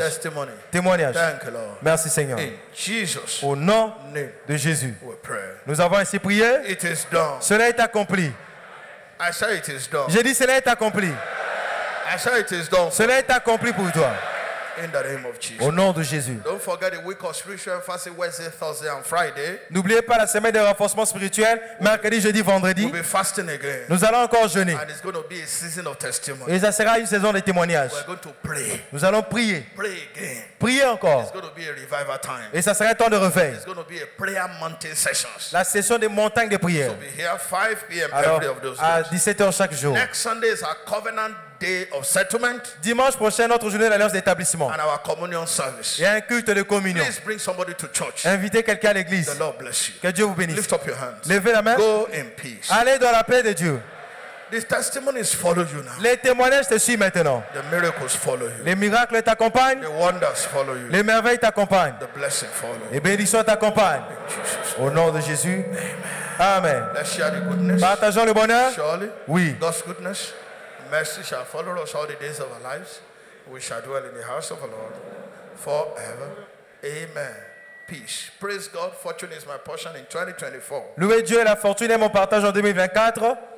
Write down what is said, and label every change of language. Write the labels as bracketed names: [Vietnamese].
[English] Testimony. [French] Témoignage. [English] Thank you, Lord. [French] Merci Seigneur. [English] In Jesus' [French] Au nom [English] name, [French] de Jésus. [English] we pray. [French] Nous avons ainsi prié. [English] It is done. [French] Cela est accompli. [English] I say it is done. [French] J'ai dit cela est accompli. [English] I say it is done. [French] Cela est accompli pour toi. [English] In the name of Jesus. [French] Au nom de Jésus. [English] Don't forget the week of spiritual fasting Wednesday, Thursday and Friday. [French] N'oubliez pas la semaine de renforcement spirituel, mercredi, jeudi, vendredi. [English] We'll be fasting again. [French] Nous allons encore jeûner. [English] And it's going to be a season of testimony. [French] Et ça sera une saison de témoignages. [English] We're going to pray. [French] Nous allons prier. [English] Pray again. [French] Prier encore. [English] It's going to be a revival time. [French] Et ça sera un temps de réveil. [English] It's going to be a prayer mountain sessions. [French] La session des montagnes de prière. [English] So be here 5 p.m. [French] Alors, [English] every of those [French] à [English] days. [French] 17h chaque jour. [English] Next Sunday is our covenant day of settlement. [French] Dimanche prochain, notre journée d'alliance d'établissement. [English] And our communion service. [French] Il y a un culte de communion. [English] Please bring somebody to church. [French] Invitez quelqu'un à l'église. [English] The Lord bless you. [French] Que Dieu vous bénisse. [English] Lift up your hands. [French] Levez la main. [English] Go in peace. [French] Allez dans la paix de Dieu. [English] These testimonies follow you now. [French] Les témoignages te suivent maintenant. [English] The miracles follow you. [French] Les miracles t'accompagnent. [English] The wonders follow you. [French] Les merveilles t'accompagnent. [English] The blessing follow you. [French] Les bénédictions t'accompagnent. Au nom de Jésus. Amen. [English] Let's share the goodness. [French] Partageons le bonheur. [English] Surely, [French] oui. [English] God's goodness, mercy shall follow us all the days of our lives. We shall dwell in the house of the Lord forever. Amen. Peace. Praise God. Fortune is my portion in 2024. [French] Louez Dieu, la fortune est mon partage en 2024.